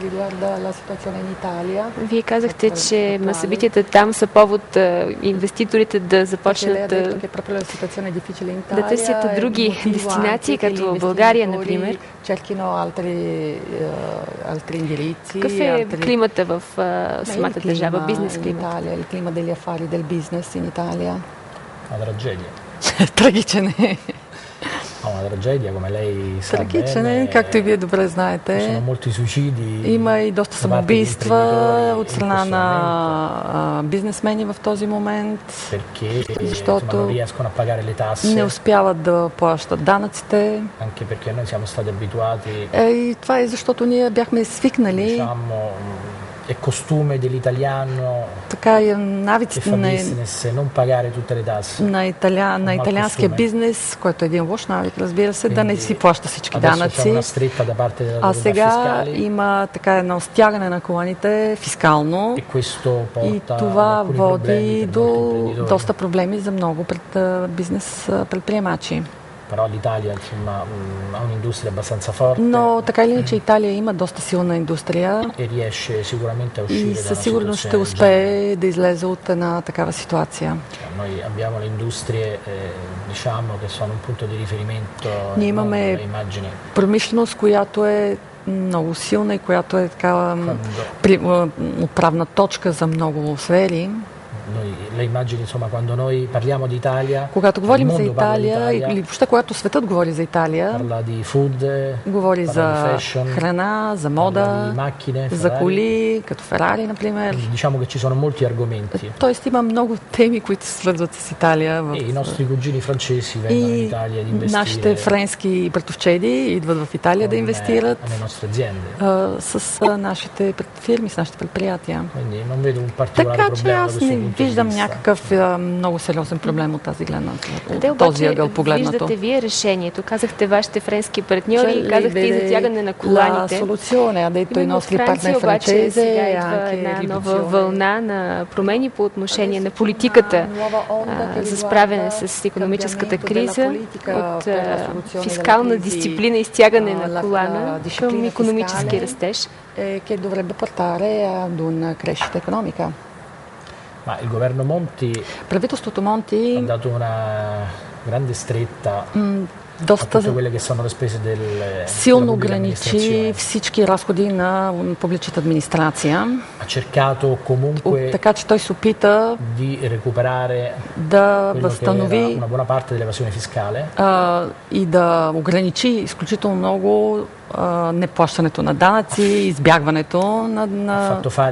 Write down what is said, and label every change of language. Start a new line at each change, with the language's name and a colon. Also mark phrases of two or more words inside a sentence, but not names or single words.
Bulgarian: Вие казахте, че събитията там са повод инвеститорите да започнат да търсят други дестинации, като в България, например. Какъв е климата в самата държава, бизнес климат? Трагичен е.
Italian: Una tragedia, come lei sa
Bulgarian: Трагичен е, както и вие добре знаете. Има и доста самоубийства от страна на бизнесмени в този момент, защото не успяват да плащат данъците. И това е защото ние бяхме свикнали
Italian: è costume dell'italiano
Bulgarian: така и навиците на италианския бизнес, който е един лош навик, разбира се, да не си плаща всички данъци. А сега има така едно стягане на коланите фискално и това води до доста проблеми за много бизнес предприемачи.
Italian: Però l'Italia insomma ha un'industria abbastanza forte.
Bulgarian: Но така или иначе Италия има доста силна индустрия
Italian: e riesce sicuramente a uscire
Bulgarian: и със сигурност ще успее да излезе от една такава ситуация.
Italian: Noi abbiamo le industrie diciamo che sono un punto di riferimento.
Bulgarian: Ние имаме промишленост, която е много силна и която е така отправна точка за много сфери.
Italian: Le immagini, insomma, quando noi parliamo di Italia,
Bulgarian: когато говорим за Италия, или въобще когато светът говори за Италия, говори за храна, за мода, за коли, като Ферари, например.
Italian: Diciamo che ci sono molti argomenti.
Bulgarian: Тоест има много теми, които се свързват с Италия.
Italian: I nostri cugini francesi vengono in Italia ad investire.
Bulgarian: Нашите френски братовчеди идват в Италия да инвестират с нашите фирми, с нашите предприятия. Така че аз не виждам някакъв много сериозен проблем от тази гледна, от този ъгъл погледнато. Виждате вие решението? Казахте вашите френски партньори, казахте и затягане на коланите. Но в Франция обаче сега идва една нова вълна на промени по отношение на политиката за справяне с икономическата криза, от фискална дисциплина и стягане на колана към икономически растеж.
Italian: Che dovrebbe portare ad una crescita economica. Ma il governo Monti
Bulgarian: правителството Монти
Italian: ha dato una grande stretta
Bulgarian: доста силно ограничи всички разходи на публичната администрация. Така че той се опита да възстанови и да ограничи изключително много неплащането на данъци, избягването на